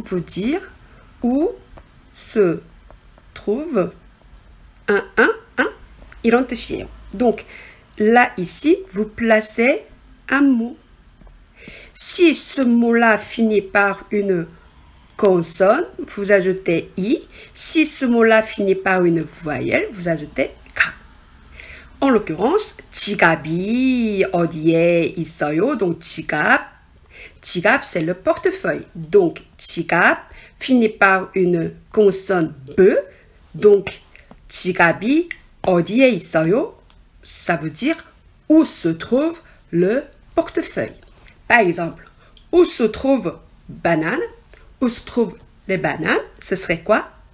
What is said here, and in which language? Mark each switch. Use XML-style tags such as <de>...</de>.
<fr>Veut dire où se trouve 111</fr> <ko>이런 뜻이에요.</ko> <fr>Donc, là, ici, vous placez un mot. Si ce mot-là finit par une consonne, vous ajoutez i. Si ce mot-là finit par une voyelle, vous ajoutez k. En l'occurrence,</fr> <ko>지갑이 어디에 있어요?</ko> <fr>Donc, 지갑, c'est le portefeuille. Donc, 지갑 finit par une consonne b.</fr> <ko>Donc, 지갑이 어디에 있어요?</ko> <fr>Ça veut dire où se trouve le portefeuille. Par exemple, où se trouve banane? Où se trouvent les bananes? Ce serait quoi?</fr>